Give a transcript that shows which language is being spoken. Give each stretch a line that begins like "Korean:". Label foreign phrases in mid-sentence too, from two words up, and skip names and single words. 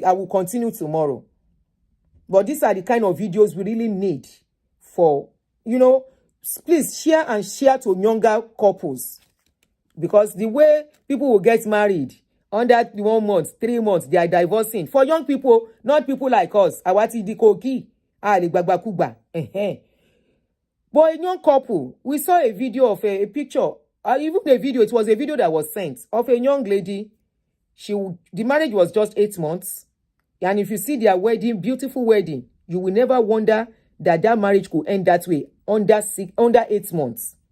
English: I will continue tomorrow. But these are the kind of videos we really need for, please share and share to younger couples. Because the way people will get married, under 1 month, 3 months, they are divorcing. For young people, not people like us. Awati di koki. Kuba. But a young couple, we saw a video of a picture. Even the video, it was a video that was sent of a young lady. The marriage was just 8 months. And if you see their wedding, beautiful wedding, you will never wonder that marriage could end that way under 8 months.